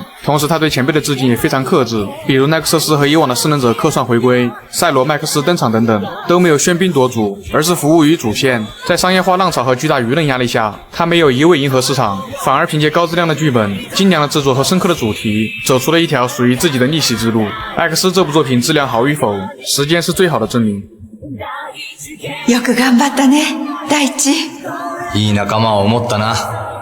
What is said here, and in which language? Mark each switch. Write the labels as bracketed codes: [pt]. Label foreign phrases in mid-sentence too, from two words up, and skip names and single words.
[zh] 同时他对前辈的致敬也非常克制，比如奈克瑟斯和以往的失能者客串回归，赛罗麦克斯登场等等，都没有喧宾夺主，而是服务于主线。在商业化浪潮和巨大舆论压力下，他没有一味迎合市场，反而凭借高质量的剧本、精良的制作和深刻的主题，走出了一条属于自己的逆袭之路。X 这部作品质量好与否，时间是最好的证明。 [ja] よく頑張ったね、大地。いい仲間を持ったな。